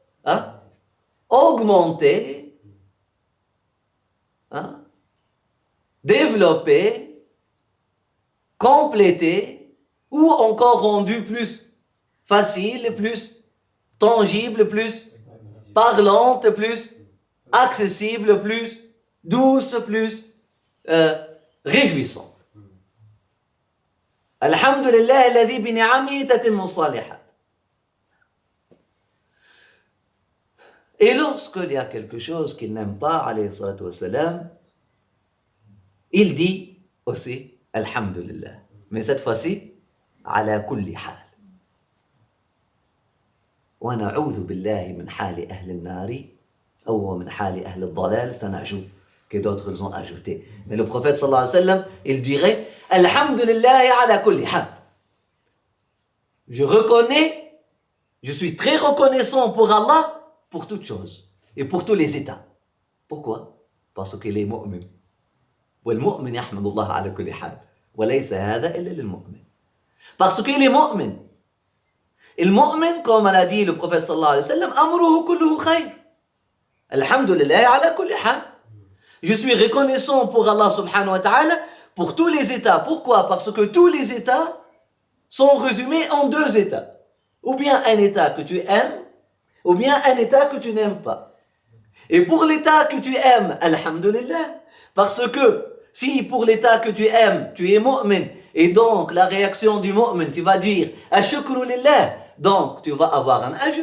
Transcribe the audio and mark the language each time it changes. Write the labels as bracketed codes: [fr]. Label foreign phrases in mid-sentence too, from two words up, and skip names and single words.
[fr] augmentée, développée, complétée, ou encore rendue plus facile, plus tangible, plus parlante, plus accessible, plus douce, plus réjouissante. [ar] الحمد لله الذي بنعمته تتم الصالحات. [fr] Et lorsqu'il y a quelque chose qu'il n'aime pas, [ar] عليه الصلاة والسلام, [fr] il dit aussi Alhamdulillah. Mais cette fois-ci, [ar] على كل حال. ونعوذ بالله من حال أهل النار, ou من حال أهل الضلال, [fr] c'est un ajout que d'autres ils ont ajouté. Mais le prophète [ar] صلى الله عليه وسلم, [fr] il dirait [ar] الحمد لله على كل حال. [fr] Je reconnais, je suis très reconnaissant pour Allah pour toutes choses et pour tous les états. Pourquoi? Parce qu'il est mu'min. [ar] والمؤمن يحمد الله على كل حال وليس هذا إلا للمؤمن. [fr] Parce qu'il est mu'min. Et le mu'min, comme l'a dit le prophète [ar] صلى الله عليه وسلم, أمره كله خير. الحمد لله على كل حال. [fr] Je suis reconnaissant pour Allah [ar] سبحانه وتعالى [fr] pour tous les états. Pourquoi? Parce que tous les états sont résumés en deux états. Ou bien un état que tu aimes, ou bien un état que tu n'aimes pas. Et pour l'état que tu aimes, alhamdulillah, parce que si pour l'état que tu aimes, tu es mu'min, et donc la réaction du mu'min, tu vas dire [ar] أشكر لله, [fr] donc tu vas avoir un ajr.